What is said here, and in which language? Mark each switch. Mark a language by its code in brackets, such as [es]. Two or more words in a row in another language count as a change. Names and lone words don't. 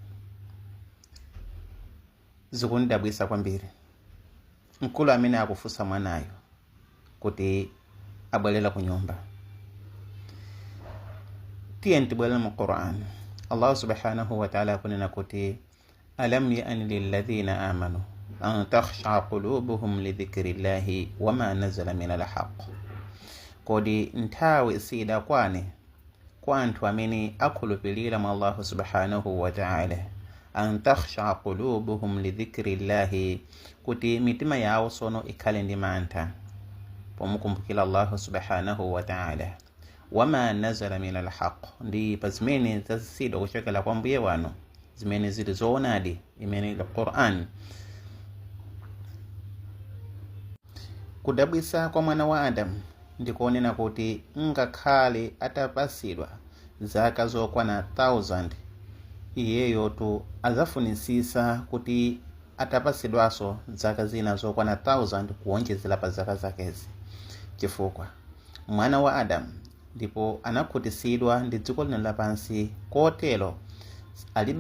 [ny] Zikundabwisa kwambiri mkulu amene akufunsa mwanayo kuti abwerera ku nyumba. Tiye ntibwerera mu Qur'an. [ar] الله سبحانه وتعالى [ny] kunena kuti [ar] ألم يأن للذين آمنوا أن تخشع قلوبهم لذكر الله وما نزل من الحق. [ny] Kodi nthawi sidakwane kwa anthu amene akhulupirira mwa [ar] الله سبحانه وتعالى, أن تخشع قلوبهم لذكر الله, [ny] kuti mitima yawo sono ikhale ndi mantha pomukumbukira [ar] الله سبحانه وتعالى. وما نزل من الحق, [ny] ndi pa zimene zazisidwa kuchokera kwa mbuye wanu, zimene zili zoonadi, imene Qur'an. Kudabwisa kwa mwana wa Adamu ndikuonena kuti ngakhale atapasidwa zaka zokwana 1000, iyeyo tu azafunisisa kuti atapasidwaso zaka zina zokwana 1000 kuonjezera pa zaka zakezi, chifukwa mwana wa Adamu ndipo anakhutisidwa ndi dziko lino lapansi, kotero alibe